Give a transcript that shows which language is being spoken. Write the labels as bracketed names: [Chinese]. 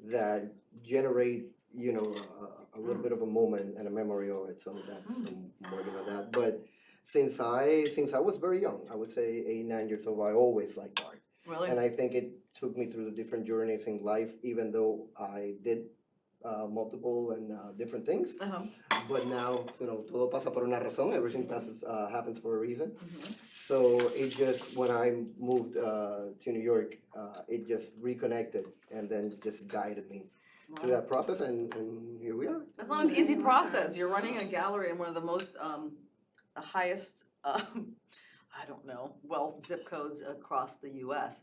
[English] that generate, a little bit of a moment and a memory of it. So that's I'm working on that. But since I was very young, I would say 8, 9 years old, I always liked art. Really? And I think it took me through the different journeys in life, even though I did multiple and different things. Uh-huh. But now, [Spanish] todo pasa por una razón. [English] Everything happens for a reason. Mhm. So it just, when I moved to New York, it just reconnected and then just guided me through Wow. that process, and here we are. That's not an easy process. You're running a gallery in one of the most, the highest, I don't know, wealth zip codes across the U.S.